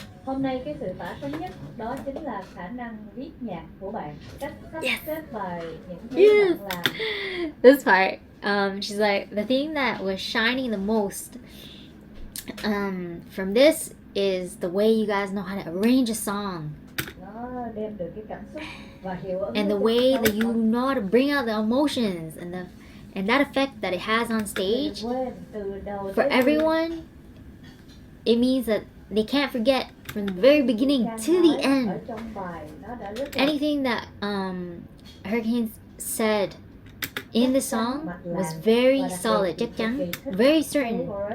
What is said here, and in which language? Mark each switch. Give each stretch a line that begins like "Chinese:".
Vietnamese: Hôm nay cái sự tỏa sáng nhất đó chính là khả năng viết nhạc của bạn, cách sắp xếp bài, những thứ bạn làm.
English: This part, she's like, the thing that was shining the most from this is the way you guys know how to arrange a song.
Vietnamese: Nó đem được cái cảm xúc và hiệu ứng.
English: And the way that you know how to bring out the emotions and that effect that it has on stage. For everyone, it means that they can't forget from the very beginning to the end. Anything that HurryKng said in the song was very solid, chắc chắn, very certain.